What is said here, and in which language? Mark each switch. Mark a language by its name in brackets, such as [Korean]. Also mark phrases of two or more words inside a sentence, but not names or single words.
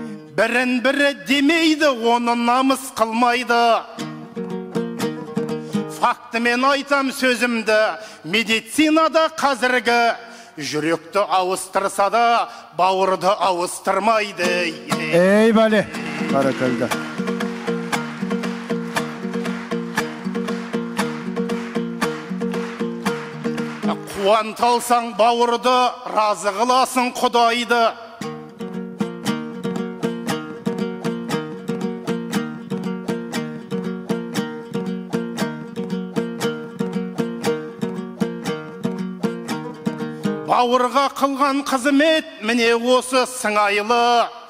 [Kazakh] Бірін-бірі демейді, оны намыс қылмайды. фактымен айтам сөзімді, медицинада қазіргі жүректі ауыстырса да, бауырды ауыстырмайды. [Kyrgyz] Ey bale, barakalda. [Kazakh] Қуанта алсаң бауырды, разы қыласың Құдайды. Бауырға қылған қызмет міне осы сыңайлы.